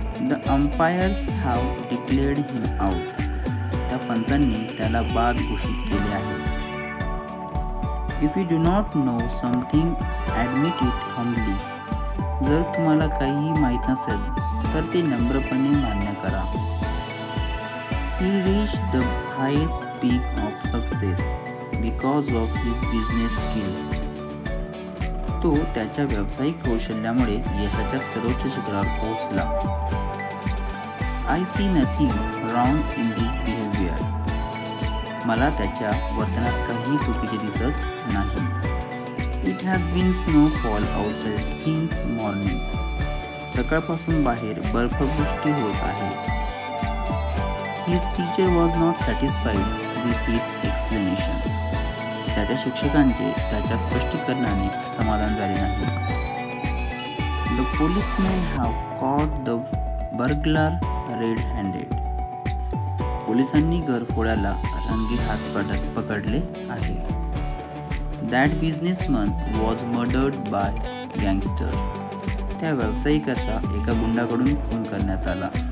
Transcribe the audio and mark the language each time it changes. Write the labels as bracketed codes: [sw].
[en] The umpires have declared him out. [mr] त्या पंचांनी त्याला बाद घोषित केले आहे. [en] If you do not know something, admit it humbly. [mr] जर तुम्हाला काहीही माहीत नसेल तर ते नम्रपणे मान्य करा. [en] He reached the highest peak of success because of his business skills. [mr] तो त्याच्या व्यावसायिक कौशल्यामुळे यशाच्या सर्वोच्च शिखरावर पोहोचला. [en] I see nothing wrong in this behavior. [mr] मला त्याच्या वर्तनात काही चुकीचे दिसत नाही. [en] It has been snowfall outside since morning. [mr] सकाळपासून बाहेर बर्फवृष्टी होत आहे. [en] His teacher was not satisfied with his explanation. [mr] त्याच्या शिक्षकांचे त्याच्या स्पष्टीकरणाने समाधान झाले नाही. [en] The policemen have caught the burglar red-handed. [mr] पोलिसांनी घरफोड्याला रंगेहात पकडले आहे. [en] That businessman was murdered by gangster. [mr] त्या व्यावसायिकाचा एका गुंडाकडून खून करण्यात आला.